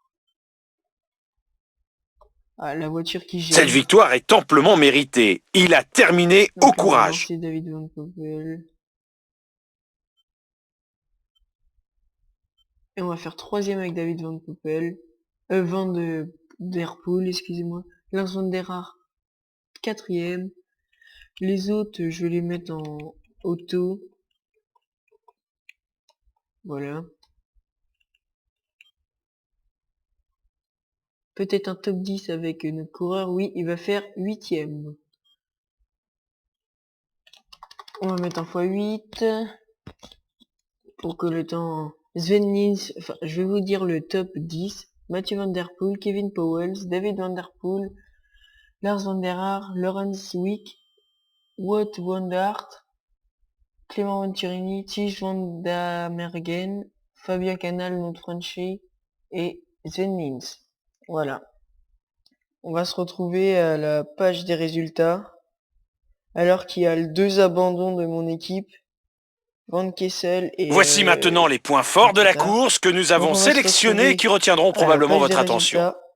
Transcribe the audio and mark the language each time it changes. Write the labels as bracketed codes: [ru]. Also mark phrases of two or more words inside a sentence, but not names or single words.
[fr] Ah, la voiture qui gêne. Cette victoire est amplement méritée. Il a terminé au courage. C'est David Van Poppel. Et on va faire troisième avec David Van Poppel. Van Der Poel, excusez-moi. Lars van der Haar, quatrième. Les autres, je vais les mettre en auto. Voilà. Peut-être un top 10 avec notre coureur. Oui, il va faire huitième. On va mettre un x8 pour que le temps... Sven Nils, enfin, je vais vous dire le top 10. Mathieu Van Der Poel, Kevin Powels, David Van Der Poel, Lars van der Haar, Laurens Wick, Wout van Aert, Clément Venturini, Tige van Damergen, Fabien Canal, notre Frenchy, et Sven Nils. Voilà. On va se retrouver à la page des résultats. Alors qu'il y a deux abandons de mon équipe. Van Kessel et... Voici maintenant les points forts de la course que nous avons sélectionnés et qui retiendront probablement votre attention.